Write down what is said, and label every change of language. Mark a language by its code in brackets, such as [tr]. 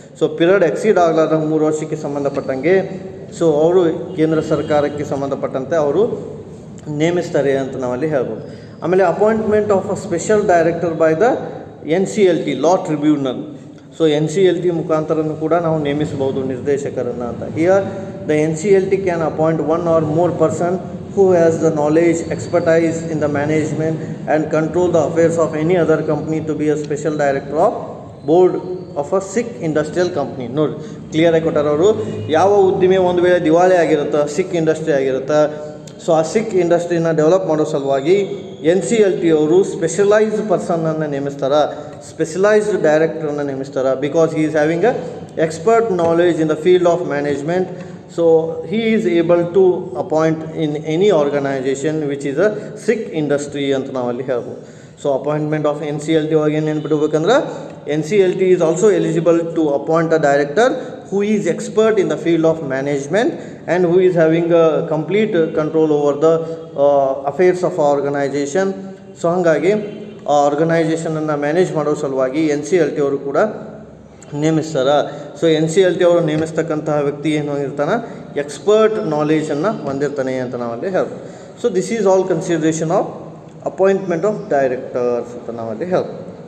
[kn] So period exceed ಆಗಲಾರ್ದಂಗೆ 3 ವರ್ಷಕ್ಕೆ ಸಂಬಂಧಪಟ್ಟಂಗೆ so ಅವರು ಕೇಂದ್ರ ಸರ್ಕಾರಕ್ಕೆ ಸಂಬಂಧಪಟ್ಟಂತೆ ಅವರು ನೇಮಿಸ್ತಾರೆ ಅಂತ ನಾವಲ್ಲಿ ಹೇಳ್ಬೋದು. [en] ಆಮೇಲೆ appointment of a special director by the NCLT law tribunal. [kn] So NCLT ಮುಖಾಂತರನೂ ಕೂಡ ನಾವು ನೇಮಿಸ್ಬೋದು ನಿರ್ದೇಶಕರನ್ನು ಅಂತ. [en] Here the NCLT can appoint 1 or more person who has the knowledge, expertise in the management and control the affairs of any other company to be a special director of board of a sick industrial company. [kn] ನೋಡಿ ಕ್ಲಿಯರಾಗಿ ಕೊಟ್ಟಾರೆ ಅವರು. ಯಾವ ಉದ್ದಿಮೆ ಒಂದು ವೇಳೆ ದಿವಾಳಿ ಆಗಿರುತ್ತೆ, ಸಿಕ್ industry ಆಗಿರುತ್ತೆ, ಸೊ ಆ ಸಿಕ್ ಇಂಡಸ್ಟ್ರಿನ ಡೆವಲಪ್ ಮಾಡೋ ಸಲುವಾಗಿ NCLT ಅವರು specialised ಪರ್ಸನನ್ನು ನೇಮಿಸ್ತಾರೆ, specialised ಡೈರೆಕ್ಟರನ್ನು ನೇಮಿಸ್ತಾರೆ. [en] Because he is having a expert knowledge in the field of management. So he is able to appoint in any organisation which is a sick industry [kn] ಅಂತ ನಾವಲ್ಲಿ ಹೇಳ್ಬೋದು. [en] so appointment of NCLT [kn] ಒಳಗೆ ಏನು ನೆನ್ಪಿಡ್ಬೇಕಂದ್ರೆ [en] NCLT is also eligible to appoint a director who is expert in the field of management and who is having a complete control over the affairs of our organization. [kn] So ಹಾಗಾಗಿ ಆ ಆರ್ಗನೈಜೇಷನನ್ನು manage ಮಾಡೋ ಸಲುವಾಗಿ NCLT ಅವರು ಕೂಡ ನೇಮಿಸ್ತಾರೆ. So NCLT ಅವರು ನೇಮಿಸ್ತಕ್ಕಂತಹ ವ್ಯಕ್ತಿ ಏನು ಇರ್ತಾನೆ, ಎಕ್ಸ್ಪರ್ಟ್ ನಾಲೆಜನ್ನು ಹೊಂದಿರ್ತಾನೆ ಅಂತ ನಾವಲ್ಲಿ ಹೇಳ್ಬೋದು. [en] so this is all consideration of appointment of directors [kn] ಅಂತ ನಾವಲ್ಲಿ ಹೇಳ್ಬೋದು.